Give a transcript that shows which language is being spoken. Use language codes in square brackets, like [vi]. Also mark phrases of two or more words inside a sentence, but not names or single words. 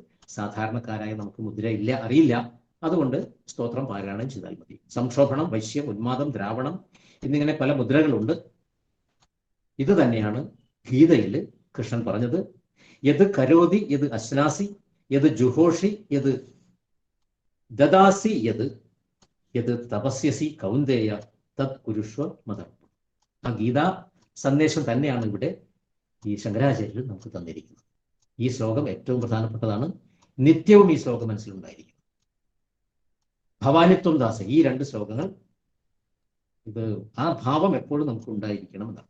[ml] സാധാരണക്കാരായ നമുക്ക് മുദ്ര ഇല്ല, അറിയില്ല. അതുകൊണ്ട് സ്തോത്രം പാരായണം ചെയ്താൽ മതി. സംക്ഷോഭണം, വശ്യം, ഉന്മാദം, ദ്രാവണം എന്നിങ്ങനെ പല മുദ്രകളുണ്ട്. ഇത് തന്നെയാണ് ഗീതയിൽ കൃഷ്ണൻ പറഞ്ഞത്. [sa] യത് കരോതി യത് അശ്നാസി യത് ജുഹോഷി യത് ദദാസി യത് തപസ്യസി കൗന്ദേയ തത് കുരുഷ്വ മതം. [ml] ആ ഗീതാ സന്ദേശം തന്നെയാണ് ഇവിടെ ഈ ശങ്കരാചാര്യർ നമുക്ക് തന്നിരിക്കുന്നത്. ഈ ശ്ലോകം ഏറ്റവും പ്രധാനപ്പെട്ടതാണ്. നിത്യവും ഈ ശ്ലോകം മനസ്സിലുണ്ടായിരിക്കും. [sa] ഭവാനിത്വം ദാസ, [ml] ഈ 2 ശ്ലോകങ്ങൾ, ഇത് ആ ഭാവം എപ്പോഴും നമുക്ക് ഉണ്ടായിരിക്കണം എന്നാണ്.